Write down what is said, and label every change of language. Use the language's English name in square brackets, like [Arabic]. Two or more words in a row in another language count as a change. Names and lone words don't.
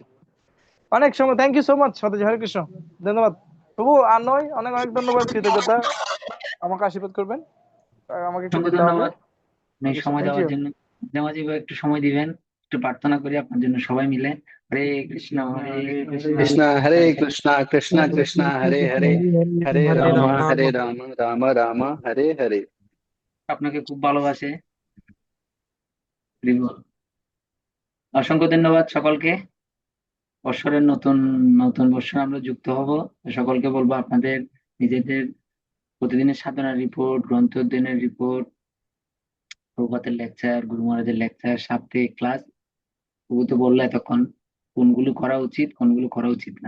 [Bangla] অনেক সময় [English] thank you so much [Bangla] সাথে [Sanskrit] হরে কৃষ্ণ, [Bangla] ধন্যবাদ প্রভু। আর নয়, অনেক অনেক ধন্যবাদ, কৃতজ্ঞতা, আমাকে আশীর্বাদ করবেন, আমাকে একটু অসংখ্য যেতে হবে। ধন্যবাদ আপনি সময় থ্যাংক দেওয়ার ইউ। জন্য। মাঝে মাঝে একটু সময় দিবেন, একটু প্রার্থনা করি আপনার জন্য সবাই মিলে। [Sanskrit] হরে কৃষ্ণ হরে কৃষ্ণ कृष्णा हरे হরে कृष्णा कृष्णा कृष्णा हरे हरे हरे হরে राम রাম। हरे राम राम राम हरे हरे। [Bangla] আপনাকে খুব ভালোবাসে। হরি বল। অসংখ্য ধন্যবাদ সকলকে। বৎসরের নতুন নতুন বৎসরে আমরা যুক্ত হব। সকলকে বলবো আপনাদের নিজেদের প্রতিদিনের সাধনার রিপোর্ট, গ্রন্থ অধ্যয়নের রিপোর্ট, প্রভাতের লেকচার, গুরু মহারাজের লেকচার, সাপ্তাহিক ক্লাস, প্রভু তো বললো এতক্ষণ কোনগুলো করা উচিত কোনগুলো করা উচিত না।